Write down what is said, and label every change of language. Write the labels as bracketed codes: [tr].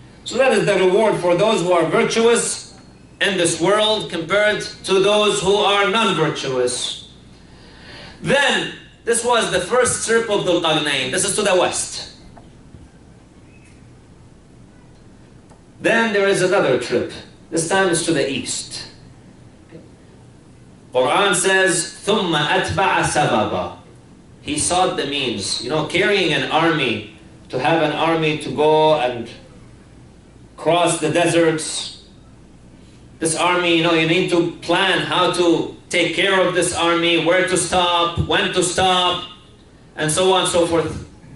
[en] So that is the reward for those who are virtuous in this world compared to those who are non-virtuous. Then, this was the first trip of Dhul Qarnayn. This is to the west. Then there is another trip. This time it's to the east. Quran says, [ar] ثُمَّ أَتْبَعَ سَبَبًا. [en] He sought the means. You know, carrying an army, to have an army to go and cross the deserts. This army, you know, you need to plan how to take care of this army, where to stop, when to stop, and so on and so forth.